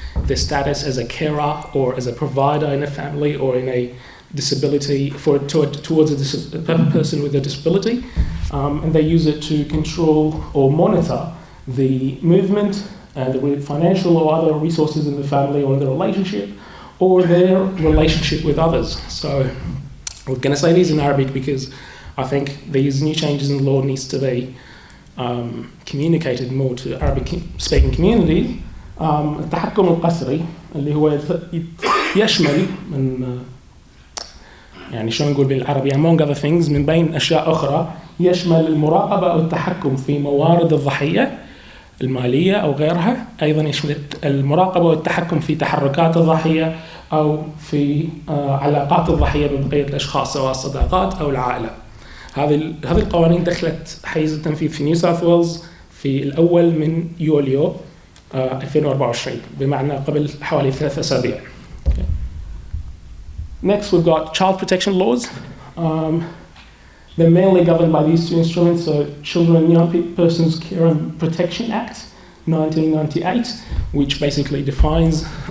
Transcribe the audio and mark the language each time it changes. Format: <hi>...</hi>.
<en>their status as a carer or as a provider in a family or in a disability towards a person with a disability, and they use it to control or monitor the movement and the financial or other resources in the family or in the relationship or their relationship with others. So I'm going to say these in Arabic because I think these new changes in law needs to be communicated more to Arabic speaking communities.</en> <ar>التحكم القسري اللي هو يشمل من يعني شو نقول بالعربي</ar> <en>among other things</en> <ar>من بين أشياء أخرى يشمل المراقبة أو التحكم في موارد الضحية المالية أو غيرها. أيضا يشمل المراقبة والتحكم في تحركات الضحية أو في علاقات الضحية ببقية الأشخاص سواء الصداقات أو العائلة. هذه القوانين دخلت حيز التنفيذ في نيو ساوث ويلز في الأول من يوليو 2024 بمعنى قبل حوالي 3 أسابيع.</ar> <en>Next, we've got child protection laws. They're mainly governed by these two instruments, so Children and Young Persons Care and Protection Act 1998, which basically defines...</en>